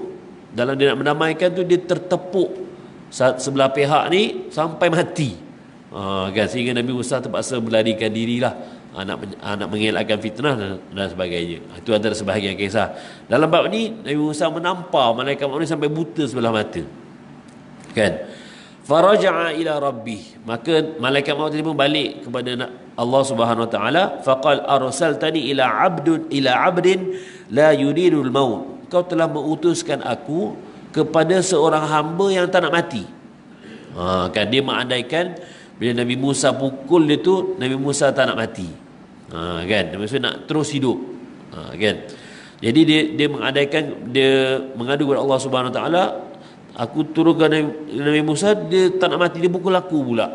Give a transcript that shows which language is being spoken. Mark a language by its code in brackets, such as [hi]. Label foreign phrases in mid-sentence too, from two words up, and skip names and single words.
[ms] Dalam dia nak mendamaikan tu, dia tertepuk sebelah pihak ni sampai mati. Kan, sehingga Nabi Musa terpaksa melarikan dirilah, nak mengelakkan fitnah dan sebagainya. Itu antara sebahagian kisah. Dalam bab ni Nabi Musa menampar malaikat maut ni sampai buta sebelah mata. Kan? [ar] فرجع إلى ربه. [ms] Maka malaikat maut tadi pun balik kepada Allah [ar] سبحانه و تعالى. فقال أرسلتني إلى عبد لا يريد الموت. [ms] Kau telah mengutuskan aku kepada seorang hamba yang tak nak mati. Kan, dia mengandaikan bila Nabi Musa pukul dia tu, Nabi Musa tak nak mati. Kan, maksudnya nak terus hidup. Kan. Jadi dia mengandaikan, dia mengadu kepada Allah [ar] سبحانه و تعالى, [ms] aku turunkan Nabi Musa, dia tak nak mati, dia pukul aku pula.